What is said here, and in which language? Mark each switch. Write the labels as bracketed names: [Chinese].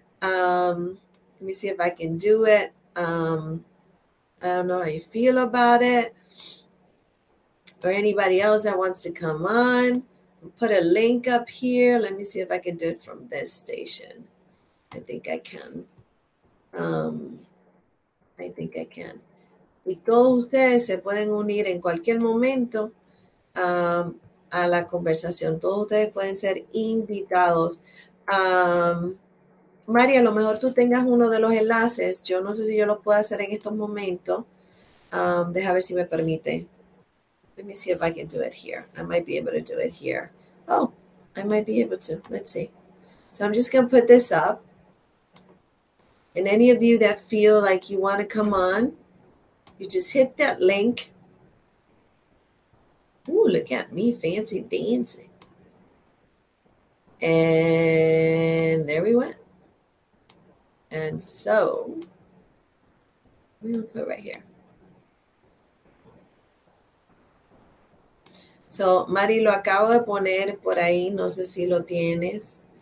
[English] Let me see if I can do it. I don't know how you feel about it. Or anybody else that wants to come on. Put a link up here. Let me see if I can do it from this station. I think I can. I think I can. [Spanish] Y todos ustedes se pueden unir en cualquier momento a la conversación. Todos ustedes pueden ser invitados. María, a lo mejor tú tengas uno de los enlaces. Yo no sé si yo lo puedo hacer en estos momentos. Deja ver si me permite. [English] Let me see if I can do it here. I might be able to do it here. Oh, I might be able to. Let's see. So I'm just going to put this up. And any of you that feel like you want to come on, you just hit that link. Ooh, look at me, fancy dancing. And there we went. And so, I'm going to put it right here. [Spanish] So, Mari, lo acabo de poner por ahí, no sé si lo tienes.